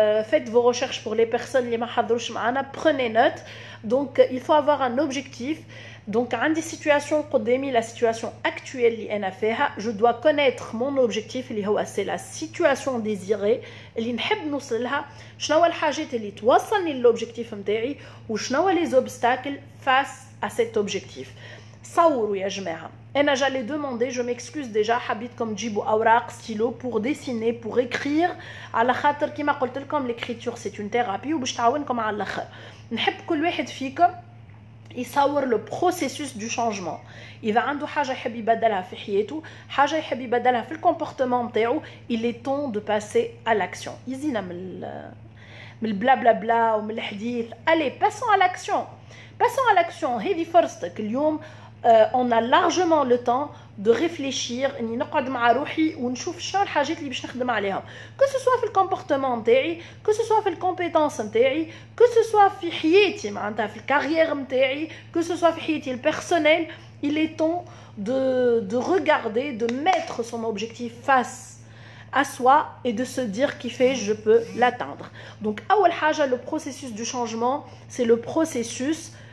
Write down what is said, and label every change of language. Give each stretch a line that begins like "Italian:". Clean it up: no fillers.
French: Faites vos recherches pour les personnes
Arabic: اللي ما حضروش معنا,
French: prenez note. Donc il faut avoir un objectif. Donc,
Arabic: عندي
French: situation
Arabic: قدامي,
French: la situation actuelle
Arabic: اللي أنا فيها,
French: je dois connaître mon objectif
Arabic: اللي هو
French: c'est la situation désirée
Arabic: اللي نحب نوصلها. شنو هو الحاجات اللي توصلني للobjectif نتاعي وشنو هو
French: les obstacles face à cet objectif.
Arabic: صوروا يا جماعة. أنا
French: j'allais demander, je m'excuse déjà,
Arabic: حبيتكم تجيبوا أوراق
French: stylo pour dessiner, pour écrire.
Arabic: على خاطر كما قلت لكم
French: l'écriture c'est une thérapie
Arabic: وباش تعاونكم على الآخر. نحب كل واحد فيكم يصور
French: le processus du changement.
Arabic: إذا عنده حاجة يحب يبدلها في حياته, حاجة يحب يبدلها في الكومبورتمون نتاعو,
French: il est temps de passer à l'action.
Arabic: يزينا من البلا بلا بلا ومن الحديث.
French: Allez, passons à l'action. Passons à l'action.
Arabic: هذه فرصتك اليوم.
French: On a largement le temps de réfléchir,
Arabic: اني نقعد مع روحي ونشوف شنو الحاجات اللي باش نخدم عليهم,
French: que ce soit
Arabic: في الكومبورتمون نتاعي, que ce soit في الكومبيتونس نتاعي, que ce soit في حياتي معناتها في الكارير نتاعي, que ce soit في حياتي البيرسونيل.
French: Il est temps de regarder, de mettre son objectif face à soi et de se dire qui fait je peux l'atteindre. Donc
Arabic: أول حاجة,
French: le processus du changement, c'est le processus